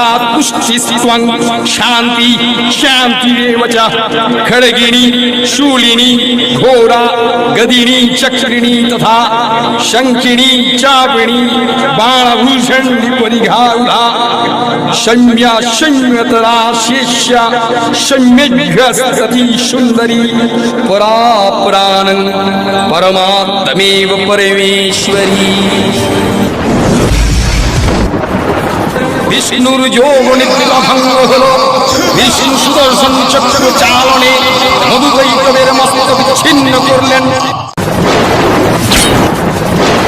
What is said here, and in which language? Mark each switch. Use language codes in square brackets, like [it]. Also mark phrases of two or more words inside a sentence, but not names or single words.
[sa] তুষ্টি ত্বং শান্তি শান্তিরেব চ খড়গিনী শূলিনী ঘোরা গদিনী চক্রিণী তথা শঙ্কিনী চাপিনী বাণভূষণ পরিঘাউলা সম্যা সম্যতরা শিষ্য সম্যগ্রসতি সুন্দরী পরা পুরাণং পরমাত্মেব পরমেশ্বরী। [bn] বিষ্ণুর যোগ নিদ্রা ভঙ্গ হল। বিষ্ণু সুদর্শন চক্র চালনে মধুকৈটবের মস্তক বিচ্ছিন্ন করলেন।